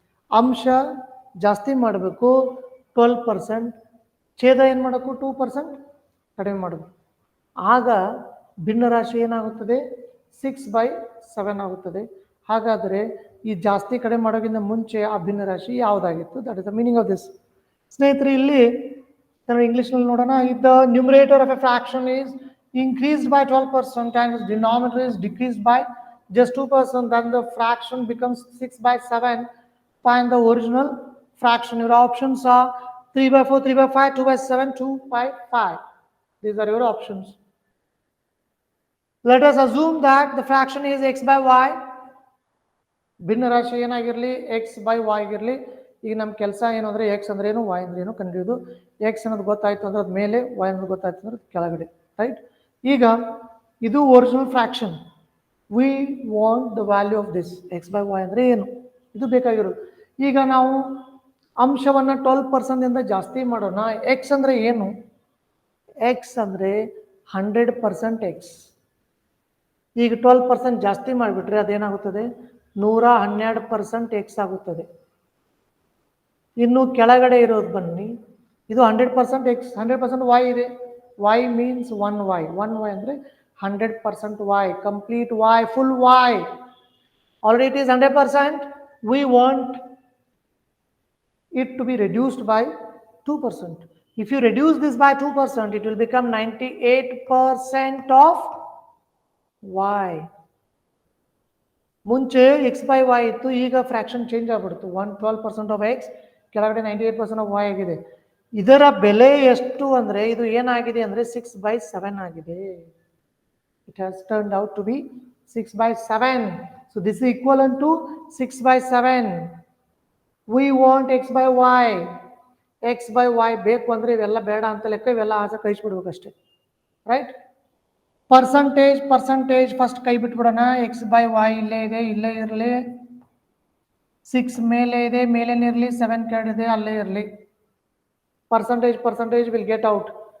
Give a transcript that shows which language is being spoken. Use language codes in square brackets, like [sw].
[kn] ಅಂಶ ಜಾಸ್ತಿ ಮಾಡಬೇಕು 12%, ಛೇದ ಏನು ಮಾಡಬೇಕು 2% ಕಡಿಮೆ ಮಾಡಬೇಕು. ಆಗ ಭಿನ್ನರಾಶಿ ಏನಾಗುತ್ತದೆ? 6/7 ಆಗುತ್ತದೆ. ಹಾಗಾದರೆ ಈ ಜಾಸ್ತಿ ಕಡಿಮೆ ಮಾಡೋಕ್ಕಿಂತ ಮುಂಚೆ ಆ ಭಿನ್ನರಾಶಿ ಯಾವುದಾಗಿತ್ತು? [en] That is the meaning of this. [kn] ಸ್ನೇಹಿತರೆ, ಇಲ್ಲಿ ನಾವು ಇಂಗ್ಲೀಷ್ನಲ್ಲಿ ನೋಡೋಣ. [en] If the numerator of a fraction is increased by 12% and its denominator is decreased by just 2%, then the fraction becomes 6/7. Find the original fraction. Your options are 3/4, 3/5, 2/7, 2/5. These are your options. Let us assume that the fraction is x/y. [kn] ಭಿನ್ನರಾಶಿ ಏನಾಗಿರಲಿ? x/y ಆಗಿರಲಿ. ಈಗ ನಮ್ಮ ಕೆಲಸ ಏನು ಅಂದರೆ x ಅಂದ್ರೆ ಏನು, y ಅಂದ್ರೆ ಏನು ಕಂಡುಹಿಡಿಯೋದು. x ಅನ್ನೋದು ಗೊತ್ತಾಯ್ತು ಅಂದ್ರೆ ಅದು ಮೇಲೆ, y ಅನ್ನೋದು ಗೊತ್ತಾಯ್ತು ಅಂದ್ರೆ ಕೆಳಗಡೆ, ರೈಟ್? ಈಗ ಇದು [en] Original fraction. We want the value of this. [kn] x/y ಅಂದರೆ ಏನು, ಇದು ಬೇಕಾಗಿರೋದು. ಈಗ ನಾವು ಅಂಶವನ್ನು 12% ಜಾಸ್ತಿ ಮಾಡೋಣ. x ಅಂದರೆ ಏನು? x ಅಂದರೆ 100% x. ಈಗ 12% ಜಾಸ್ತಿ ಮಾಡಿಬಿಟ್ರೆ ಅದೇನಾಗುತ್ತದೆ? 112% x ಆಗುತ್ತದೆ. ಇನ್ನು ಕೆಳಗಡೆ ಇರೋದು ಬನ್ನಿ, ಇದು 100% x, 100% y ಇದೆ. [en] y means 1y. [kn] 1y ಅಂದರೆ 100% y, [en] complete y, full y. Already it is 100%. We want it to be reduced by 2%. If you reduce this by 2%, it will become 98% of y. [kn] ಮುಂಚೆ x/y ಇತ್ತು, ಈಗ fraction change ಆಗ್ಬಿಡ್ತು. 112% of x, ಕೆಳಗಡೆ 98% of y ಆಗಿದೆ. ಇದರ ಬೆಲೆ ಎಷ್ಟು ಅಂದರೆ ಇದು ಏನಾಗಿದೆ ಅಂದರೆ 6/7 ಆಗಿದೆ. [en] It has turned out to be 6/7. So this is equivalent to 6/7. We want x/y. [kn] x/y ಬೇಕು ಅಂದರೆ ಇವೆಲ್ಲ ಬೇಡ ಅಂತ ಲೆಕ್ಕ, ಇವೆಲ್ಲ ಆಚೆ ಕಳಿಸ್ಬಿಡ್ಬೇಕಷ್ಟೆ, ರೈಟ್? ಪರ್ಸಂಟೇಜ್ ಫಸ್ಟ್ ಕೈ ಬಿಟ್ಬಿಡೋಣ. x/y ಇಲ್ಲೇ ಇದೆ, ಇಲ್ಲೇ ಇರಲಿ. 6 ಮೇಲೆ ಇದೆ, ಮೇಲೇನೆ ಇರಲಿ. 7 ಕೆಳಗಿದೆ, ಅಲ್ಲೇ ಇರಲಿ. [en] Percentage will get out.